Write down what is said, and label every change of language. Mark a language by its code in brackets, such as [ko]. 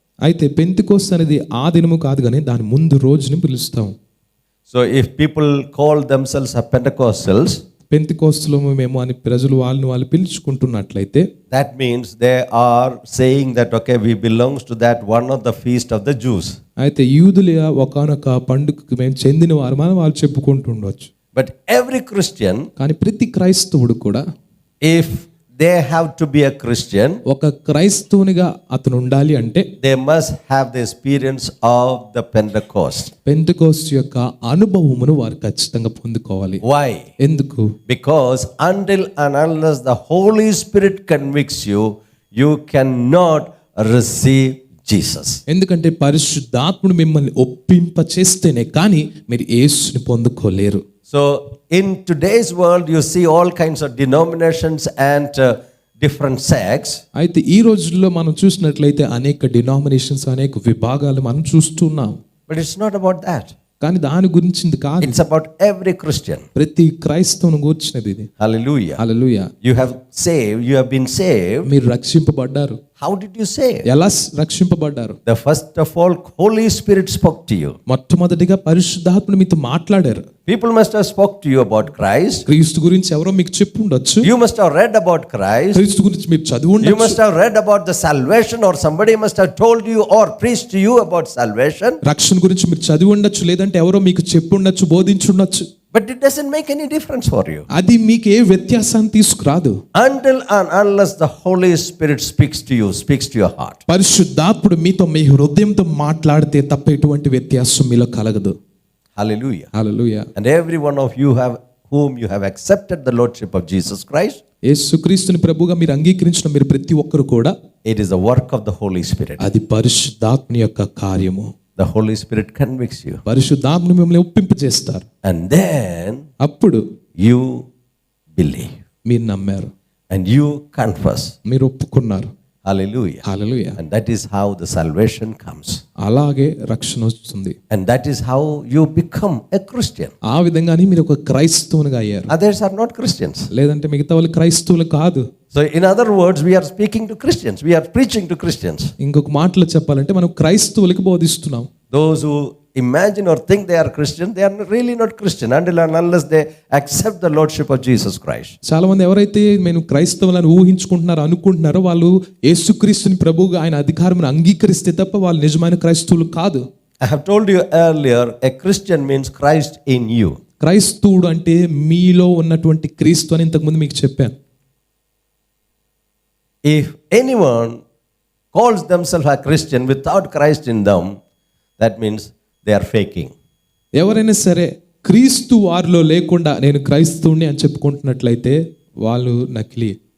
[te] అయితే పెంతికోస్తు అనేది ఆ దినము కాదు కానీ దాని ముందు రోజుని పిలుస్తాం. [en] So if people call themselves a Pentecostals, [te] పెంతికోస్తులో మేము అని ప్రజలు వాళ్ళు పిలుచుకుంటున్నట్లయితే [en] that means they are saying that okay, we belongs to that one of the feast of the Jews. [te] అయితే యూదుల ఒకానొక పండుగకి మేము చెందిన వారమని వాళ్ళు చెప్పుకుంటుండొచ్చు. [en] But every Christian, [te] కానీ ప్రతి క్రైస్తవుడు కూడా [en] if they have to be a Christian, [te] ఒక క్రైస్తవునిగా అతను ఉండాలి అంటే [en] they must have the experience of the Pentecost. [te] Pentecost యొక్క అనుభవమును వారు ఖచ్చితంగా పొందుకోవాలి. [en] Why? [te] ఎందుకు? [en] Because until and unless the Holy Spirit convicts you, you cannot receive Jesus. [te] ఎందుకంటే పరిశుద్ధాత్ముడు మిమ్మల్ని ఒప్పింప చేస్తేనే కానీ మీరు యేసుని పొందుకోలేరు. [en] So in today's world you see all kinds of denominations and different sects. [te] అయితే ఈ రోజుల్లో మనం చూసినట్లయితే అనేక డినామినేషన్స్, అనేక విభాగాలు మనం చూస్తున్నాం. [en] But it's not about that. [te] కానీ దాని గురించింది కాదు. [en] It's about every Christian. [te] ప్రతి క్రైస్తవుని గురించినది ఇది. [en] Hallelujah. [te] Hallelujah. [en] You have been saved. [te] మీరు రక్షింపబడ్డారు. [en] How did you save? [te] ఎలా రక్షింపబడ్డారు? [en] The first of all, Holy Spirit spoke to you. [te] మొట్టమొదటిగా పరిశుద్ధాత్ముడు మీతో మాట్లాడారు. [en] People must have spoke to you about Christ. [te] క్రీస్తు గురించి ఎవరో మీకు చెప్పి ఉండొచ్చు. [en] You must have read about Christ. [te] క్రీస్తు గురించి మీరు చదివి [en] You [te] ఉండొచ్చు. [en] must have read about the salvation, or somebody must have told you or preached to you about salvation. [te] రక్షణ గురించి మీరు చదివి ఉండొచ్చు, లేదంటే ఎవరో మీకు చెప్పి ఉండొచ్చు, బోధించి ఉండొచ్చు. [en] But it doesn't make any difference for you. [te] అది మీకు ఏ వ్యత్యాసాన్ని తీసుకురాదు. [en] Until and unless the Holy Spirit speaks to you, speaks to your heart. [te] పరిశుద్ధాత్ముడు మీతో మీ హృదయంతో మాట్లాడితే తప్ప ఎటువంటి వ్యత్యాసం మీలో కలగదు. [en] Hallelujah. [te] Hallelujah. [en] And every one of you whom you have accepted the Lordship of Jesus Christ, [te] యేసుక్రీస్తుని ప్రభువుగా మీరు అంగీకరించిన మీరు ప్రతి ఒక్కరు కూడా [en] it is the work of the Holy Spirit. [te] అది పరిశుద్ధాత్మ యొక్క కార్యము. [en] The Holy Spirit convicts you. [te] పరిశుద్ధాత్మ మిమ్మల్ని ఒప్పింపజేస్తారు. [en] And then [te] అప్పుడు [en] you believe. [te] మీరు నమ్మారు. [en] And you confess. [te] మీరు ఒప్పుకున్నారు. [en] Hallelujah. [te] Hallelujah. [en] And that is how the salvation comes. [te] అలాగే రక్షణ వస్తుంది. [en] And that is how you become a Christian. [te] ఆ విధంగానే మీరు ఒక క్రైస్తవునిగా అయ్యారు. [en] Others are not Christians. [te] లేదంటే మిగతా వాళ్ళు క్రైస్తవులు కాదు. [en] So in other words, we are speaking to Christians. We are preaching to Christians. [te] ఇంకొక మాటలో చెప్పాలంటే మనం క్రైస్తవులకు బోధిస్తున్నాం. [en] Those who imagine or think they are Christian, they are really not Christian until and unless they accept the Lordship of Jesus Christ. [te] చాలా మంది ఎవరైతే మేము క్రైస్తవులను ఊహించుకుంటున్నారో అనుకుంటున్నారో వాళ్ళు యేసుక్రీస్తుని ప్రభువుగా ఆయన అధికారమును అంగీకరిస్తే తప్ప వాళ్ళు నిజమైన క్రైస్తవులు కాదు. [en] I have told you earlier, a Christian means Christ in you. [te] క్రైస్తవుడు అంటే మీలో ఉన్నటువంటి క్రీస్తు అని ఇంతకుముందు మీకు చెప్పాను. [en] If anyone calls themselves a Christian without Christ in them, that means they are faking. [te] ఎవరైనా సరే క్రీస్తు వారిలో లేకుండా నేను క్రైస్తవుని అని చెప్పుకుంటున్నట్లయితే వాళ్ళు నకిలీ.